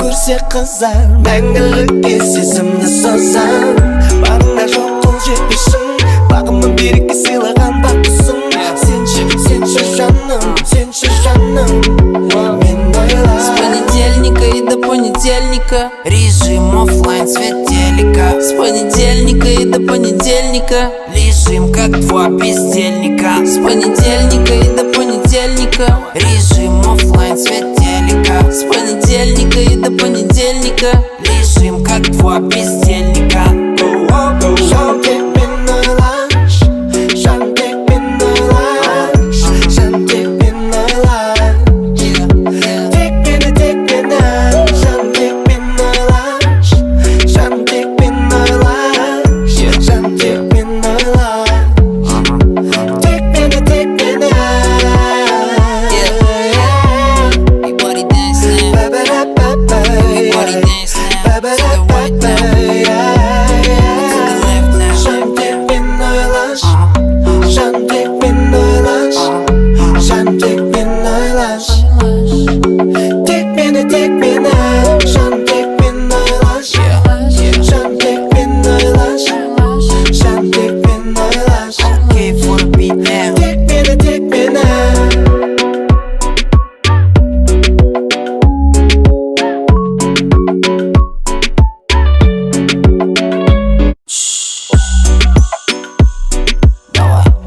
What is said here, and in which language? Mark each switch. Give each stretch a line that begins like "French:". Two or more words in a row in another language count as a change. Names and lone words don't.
Turkish: Öylece kızar
Kazakh: мәңгілікке сезімді созам Барыңда жоқ қол жетпесін Бағымның берекке сыйлаған бақытсың Сенші жаным Мен ойлап
Russian: С понедельника и до понедельника режим оффлайн, свет телека. С понедельника и до понедельника лежим как два бездельника. С понедельника и до понедельника режим оффлайн, свет телека. С понедельника и до понедельника лежим как два бездельника.
Kazakh: Жаным мен ойлаш Жаным мен ойлаш Жаным мен ойлаш Тек мені Жаным мен ойлаш Жаным мен ойлаш Жаным мен ойлаш Тек мені
English: Everybody dance now. Everybody dance now. To the right now. To the left now.
Kazakh: Жаным мен ойлаш Жаным мен ойлаш Жаным мен ойлаш Тек мені Жаным мен ойлаш Жаным мен ойлаш Жаным мен ойлаш
English: Okay, for the beat now.
Kazakh: Тек мені
Russian: Давай.